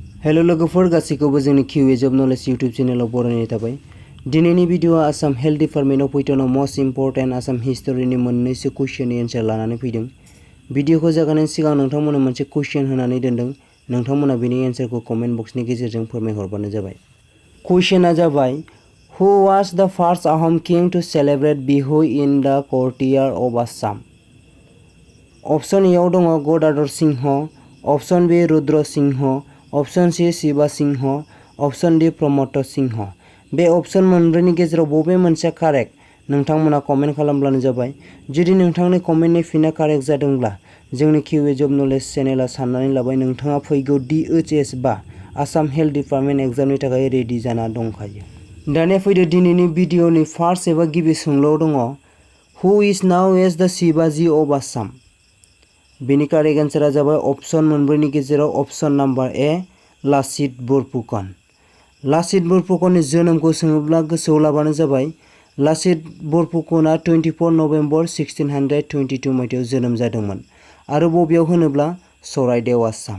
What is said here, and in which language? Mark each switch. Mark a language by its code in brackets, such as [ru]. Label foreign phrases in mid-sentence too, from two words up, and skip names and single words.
[brx] हेलो लोगोफोर गासैखौबो जोंनि किउ जब नलेज यूट्यूब चेनेलाव बरायनाय थाबाय। दिनैनि भिडिअआ आसाम हेल्थ डिपार्टमेन्टआव फैथावनाव [en] most important [brx] आसाम हिस्टरिनि मोननैसो कुइसननि एन्सार लानानै फैदों। भिडिअखौ जागायनायनि सिगां नोंथांमोननो मोनसे कुइसन होनानै दोनदों। नोंथांमोना बेनि एन्सारखौ कमेन्ट बक्सनि गेजेरजों फोरमायहरबानो जाबाय। कुइसनआ जाबाय [en] who was the first Ahom king to celebrate Bihu in the courtyard of Assam? option Aआव [brx] दङ गदाधर सिंह, [en] option B [brx] रुद्र सिंह, [en] option C [brx] शिवा सिंह, [en] option D [brx] प्रमोद सिंह। बे अप्शन मोनब्रैनि गेजेराव बबे मोनसेया कारेक्ट? नोंथांमोना कमेन्ट खालामब्लानो जाबाय। जुदि नोंथांनि कमेन्टनि फिनआ कारेक्ट जादोंब्ला जोंनि किउ जब नलेज चेनेला साननानै लाबाय नोंथाङा फैगौ DHS बा आसाम हेल्थ डिपार्टमेन्ट एग्जामनि थाखाय रेडि जाना दंखायो। दानिया फैदो दिनैनि भिडिअनि फार्स्ट एबा गिबि सोंलुआव दङ [en] who is known as the Shivaji of Assam? [brx] बेनि कारेक्ट एन्सारा जाबाय अप्शन मोनब्रैनि गेजेराव [en] option number A [brx] लाचित बरफुकन। लाचित बरफुकननि जोनोमखौ सोङोब्ला गोसोआव लाबानो जाबाय। लाचित बरफुकनआ 24 नभेम्बर 1622 मायथाइयाव जोनोम जादोंमोन आरो बबेयाव होनोब्ला चराइदेव आसाम।